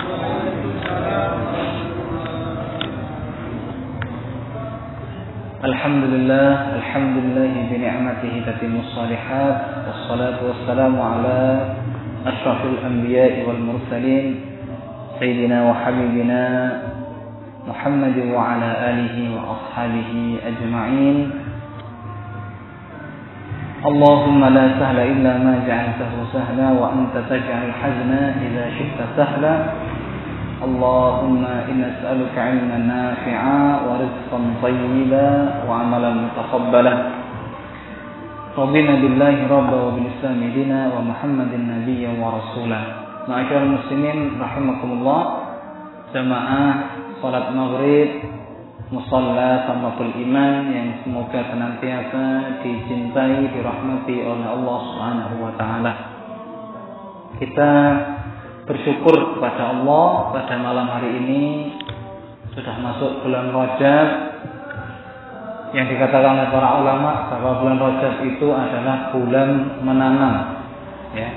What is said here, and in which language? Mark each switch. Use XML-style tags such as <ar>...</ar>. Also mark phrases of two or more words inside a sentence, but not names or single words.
<ar>الحمد لله بنعمته تتم الصالحات والصلاة والسلام على أشرف الأنبياء والمرسلين سيدنا وحبيبنا محمد وعلى آله وأصحابه أجمعين. اللهم لا سهل إلا ما جعلته سهلا وأنت تجعل الحزن إذا شئت سهلا. اللهم إنا نسألك علما نافعا ورزقا طيبا وعملا متقبلا. ربنا بالله ربا وبالإسلام دينا وبمحمد نبيا ورسولا. معاشر المسلمين رحمكم الله.</ar> <id>Jamaah salat maghrib Musalla Samatul Iman yang semoga senantiasa dicintai, dirahmati oleh Allah</id> <ar>سبحانه وتعالى.</ar> <id>Kita bersyukur kepada Allah pada malam hari ini sudah masuk bulan Rajab, yang dikatakan oleh para ulama bahwa bulan Rajab itu adalah bulan menanam, ya.</id>